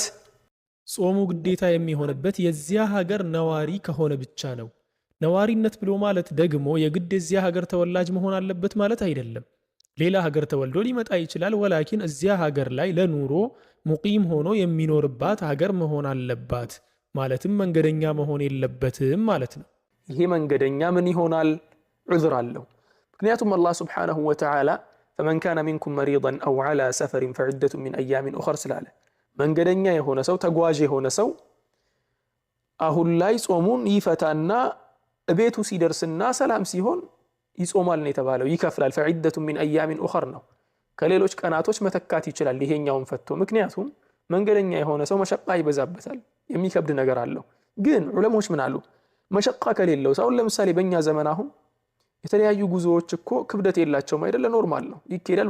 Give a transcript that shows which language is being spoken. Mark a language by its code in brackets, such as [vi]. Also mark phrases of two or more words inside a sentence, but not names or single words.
[am] ጾሙ ግዴታ የሚሆንበት የዚያ ሀገር ነዋሪ ከሆነ ብቻ ነው ነዋሪነት ብሎ ማለት ደግሞ የግድ የዚያ ሀገር ተወላጅ መሆን አለበት ማለት አይደለም ሌላ ሀገር ተወልዶ ሊመጣ ይችላል ወላኪን እዚያ ሀገር ላይ ለኑሮ ሙቂም ሆኖ የሚኖርባት ሀገር መሆን አለባት ማለትም መንገደኛ መሆን የለበትም ማለት ነው ይሄ መንገደኛ ምን ይሆናል ዑዝር አለው ምክንያቱም አላህ [ar] سبحانه وتعالى فمن كان منكم مريضا او على سفر فعدة من ايام اخر [am] ስላለ መንገደኛ የሆነ ሰው ተጓዥ የሆነ ሰው አሁን ላይ ጾሙን ይፈታና ቤቱ ሲደርስና ሰላም ሲሆን ይጾማል ነው የተባለው ይከፍላል [ar] فعدة من ايام اخر [am] ነው ከሌሎች ቀናቶች መተካት ይችላል ይሄኛውን ፈቶ ምክንያቱም መንገደኛ የሆነ ሰው መሸቃ ይበዛበታል የሚከብድ ነገር አለው ግን ዑለሞች ምን አሉ መሸቃ ከሌለው ሰው ለምሳሌ በእኛ ዘመን አሁን የተለያዩ ጉዞዎች እኮ ክብደት የላቸውም አይደለ ኖርማል ነው ይኬዳል